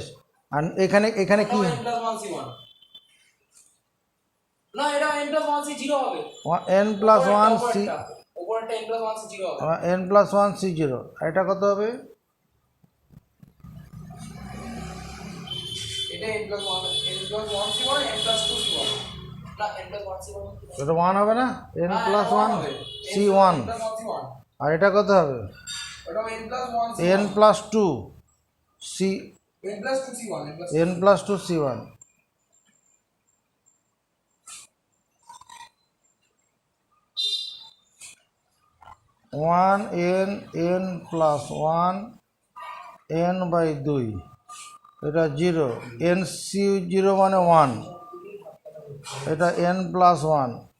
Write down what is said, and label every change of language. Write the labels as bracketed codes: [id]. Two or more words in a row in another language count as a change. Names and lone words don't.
[bn] আর এখানে কি না এটা [en] n plus 1 C 0 [bn] হবে, [en] n প্লাস 1 C, [bn] উপরেরটা [en] n plus 1 C 0 [bn] হবে, [en] n plus 1 C0, [bn] এটা কত হবে, [en] এটা n plus 1 C1 n plus 2 C1 না n plus 1 C1 [bn] এটা 1 হবে না, [en] n plus 1 C1, [bn] আর এটা কত হবে, [en] ওটা n plus 1 n প্লাস 2 C, n plus 2 C1 n plus 2 C1, n plus 1 n by 2, [bn] এটা 0, NC 0 মানে 1, এটা [en] n plus 1,